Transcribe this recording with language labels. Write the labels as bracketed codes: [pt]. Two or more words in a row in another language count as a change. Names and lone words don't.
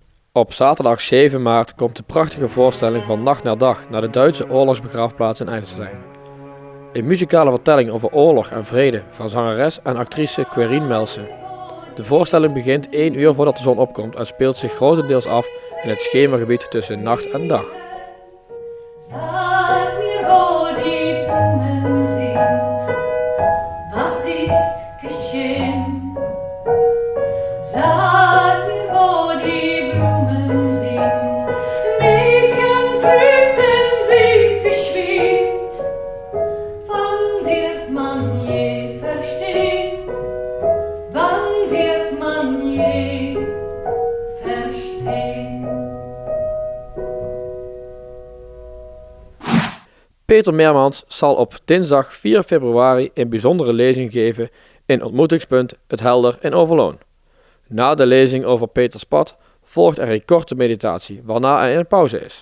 [nl] Op zaterdag 7 maart komt de prachtige voorstelling van Nacht naar Dag naar de Duitse oorlogsbegraafplaats in IJsselstein. Een muzikale vertelling over oorlog en vrede van zangeres en actrice Querien Melsen. De voorstelling begint 1 uur voordat de zon opkomt en speelt zich grotendeels af in het schemergebied tussen nacht en dag. [de] Sag mir, wo die Blumen sind, was ist geschehen? Sag mir, wo die Blumen sind, Mädchen pflückten sie geschwind. Wann wird man je verstehen? Wann wird man je verstehen? [nl] Peter Meermans zal op dinsdag 4 februari een bijzondere lezing geven in ontmoetingspunt Het Helder in Overloon. Na de lezing over Peters pad volgt er een korte meditatie, waarna er een pauze is.